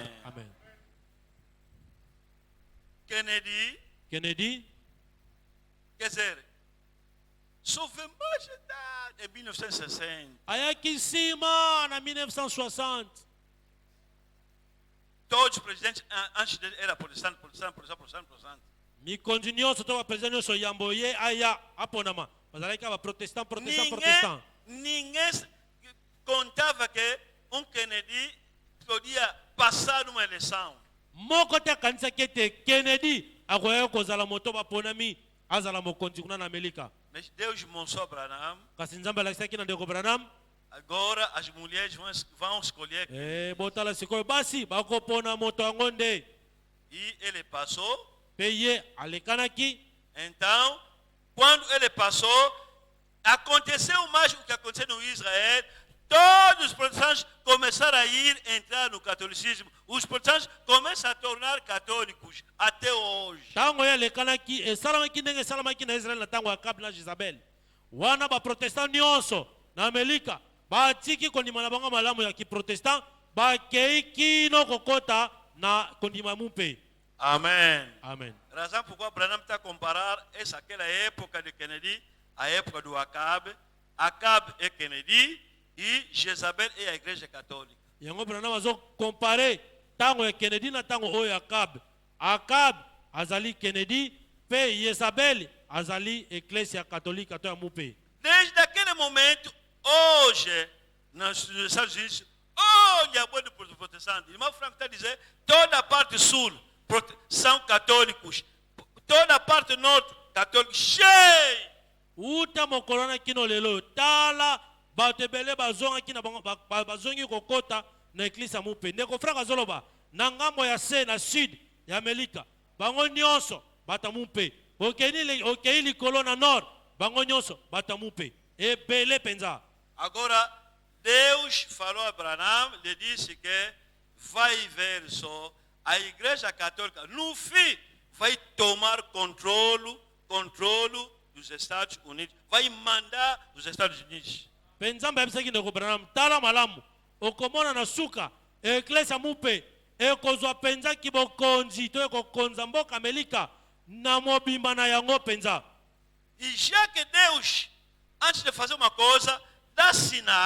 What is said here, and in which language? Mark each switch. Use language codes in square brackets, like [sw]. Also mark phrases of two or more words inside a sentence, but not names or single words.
[pt] Amen. Kennedy, Kennedy quer dizer, [fr] sauvé mais [pt] em 1960. [ln] ayaki nsima na 1960. [pt] Todos os presidentes antes dele eram protestantes. [ln] Mikonzi nyonso to bapresident nyonso yambo ye aya aponama bazalaki ba protestant. [pt] Ninguém contava que Kennedy podia passar numa eleição. [ln] Moko te akanisaki ete Kennedy akoyaki kozala moto baponami azala mokonzi kuna na Amerika. [pt] Mas Deus mostrou Branham. [ln] Kasi nzambe alakisaki na ndeko Branham [pt] Agora as mulheres vão escolher. [ln] botala sikoyo basi bakopona moto yango nde [pt] E ele passou. [ln] mpe ye alekanaki. [pt] Então, quando ele passou, aconteceu mais o que aconteceu no Israel. Todos os protestantes começaram a entrar no catolicismo. Os protestantes começam a tornar católicos até hoje. [ln] Tango ye alekanaki esalamaki ndenge esalamaki na Israel na tango ya Akabi na Jezabel. Wana baprotestant nyonso na Amerika batiki kondima na bango malamu ya kiprotestant bakei kino kokota na kondima mumpe. [pt] Amém. Amen. Razão por qual Branham está a comparar aquela época de Kennedy, a época do Acabe. Acabe é Kennedy e Jezabel é a igreja católica. [ln] Yango Branham azo compare tango ya Kennedy na tango oyo Akabe. Akabe azali Kennedy pe Jezabel azali Ecclesia Católica to ya mumpe. [pt] Desde aquele momento, hoje, nos Estados Unidos, olha a boa do protestante. Irmão Franco está a dizer, toda a parte sul são católicos, toda a parte norte católicos, cheio. [ln] Uta mokolona kino lelo tala bato ebele bazongaki na bango bazongi kokota na eklise ya mumpe. Ndeko Frank azoloba na ngambo ya se na sud ya Amerika bango nyonso bata mumpe. Okei likolo na nord bango nyonso bata mumpe ebele penza. [pt] Agora, Deus falou a Branham, lhe disse que vai ver só a igreja católica, no fim, vai tomar controle dos Estados Unidos, vai mandar os Estados Unidos. [ln] Penza mbebisaki ndeko Branham tala malamu okomona na suka eklese ya mumpe ekozwa penza kibokonzi to ekokonza mboka Amerika na mobimba na yango penza. [pt] E já que Deus, antes de fazer uma coisa, dá sinal.